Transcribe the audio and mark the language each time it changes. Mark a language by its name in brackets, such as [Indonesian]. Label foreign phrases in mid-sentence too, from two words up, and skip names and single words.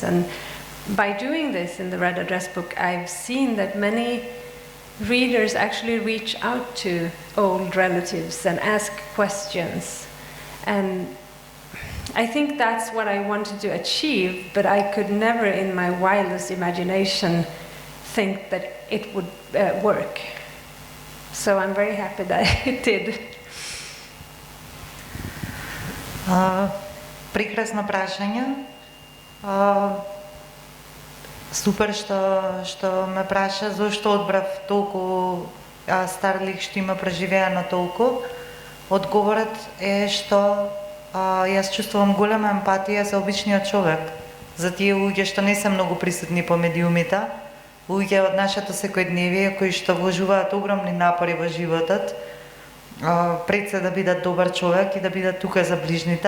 [English] And by doing this in the Red Address book, I've seen that many readers actually reach out to old relatives and ask questions. And I think that's what I wanted to achieve, but I could never in my wildest imagination think that it would work. So I'm very happy that it did. [Macedonian] Прекрасно прашање. Супер што ме праша зошто одбрав толку стар лик што има преживеано толку. Одговорот е што јас чувствувам голема емпатија за обичниот човек, за тие луѓе што не се многу присутни по медиумите, луѓе од нашето секојдневие кои што вложуваат огромни напори во животот, пред се да бидат добар човек и да бидат тука за ближните.